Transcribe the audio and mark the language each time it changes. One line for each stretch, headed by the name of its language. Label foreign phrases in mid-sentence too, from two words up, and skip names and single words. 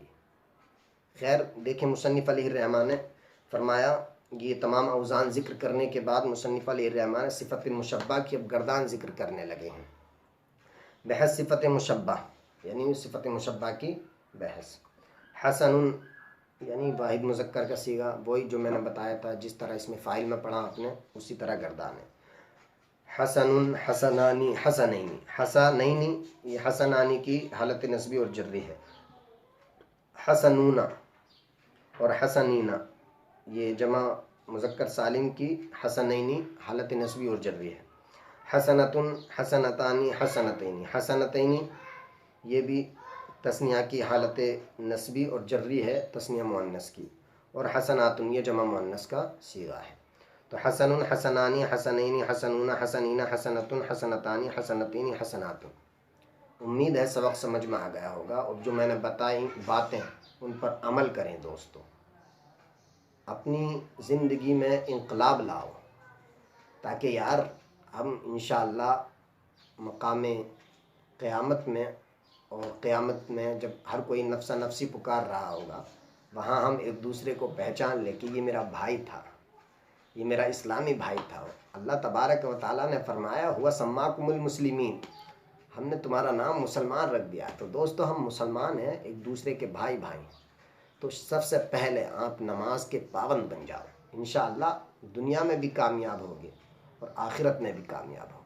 Urdu: خیر دیکھیں، مصنف علیہ الرحمٰن نے فرمایا، یہ تمام اوزان ذکر کرنے کے بعد مصنف علیہ الرحمٰن نے صفت مشبہ کی اب گردان ذکر کرنے لگے ہیں. بحث صفت مشبہ یعنی صفت مشبہ کی بحث. حسنٌ یعنی واحد مذکر کا صیغہ، وہی جو میں نے بتایا تھا، جس طرح اس میں فاعل میں پڑھا آپ نے اسی طرح گردان ہے.
Arabic: حسنٌ، حسنانِ، حسنینِ، حسنینِ
Urdu: یہ حسنانِ کی حالت نصبی اور جری ہے. حسنونَ اور حسنینَ یہ جمع مذکر سالم کی حسنینِ حالت نصبی اور جری ہے.
Arabic: حسنةٌ، حسنتانِ، حسنتینِ، حسنتینِ
Urdu: یہ بھی تثنیہ کی حالت نصبی اور جری ہے، تثنیہ مؤنث کی. اور حسناتٌ یہ جمع مؤنث کا صیغہ ہے.
Arabic: تو حسنٌ، حسنانِ، حسنینِ، حسنونَ، حسنینَ، حسنةٌ، حسنتانِ، حسنتینِ، حسناتٌ.
Urdu: امید ہے سبق سمجھ میں آ گیا ہوگا اور جو میں نے بتائی باتیں ان پر عمل کریں دوستوں. اپنی زندگی میں انقلاب لاؤ تاکہ یار ہم ان شاء اللہ مقامِ قیامت میں اور قیامت میں جب ہر کوئی
Arabic: نفسا نفسی
Urdu: پکار رہا ہوگا، وہاں ہم ایک دوسرے کو پہچان لیں کہ یہ میرا بھائی تھا، یہ میرا اسلامی بھائی تھا.
Arabic: الله تبارك وتعالى
Urdu: نے فرمایا,
Arabic: هو سماكم المسلمين,
Urdu: ہم نے تمہارا نام مسلمان رکھ دیا. تو دوستوں ہم مسلمان ہیں، ایک دوسرے کے بھائی بھائی۔ تو سب سے پہلے آپ نماز کے پابند بن جاؤ، ان شاء اللہ دنیا میں بھی کامیاب ہوگے اور آخرت میں بھی کامیاب ہوگے.